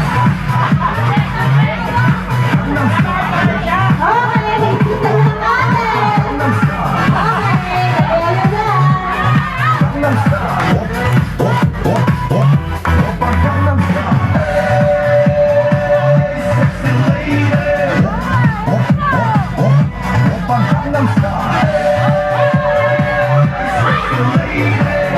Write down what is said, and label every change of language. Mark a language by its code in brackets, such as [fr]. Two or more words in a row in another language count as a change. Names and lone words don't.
[tl] Okay, nagsisa na ng ate! [ko] 강남스타일 [tl] Okay, kaya na! [ko] 강남스타일 오빤 강남스타일 [en] Sexy lady [ko] 오빤 강남스타일 [en] Sexy lady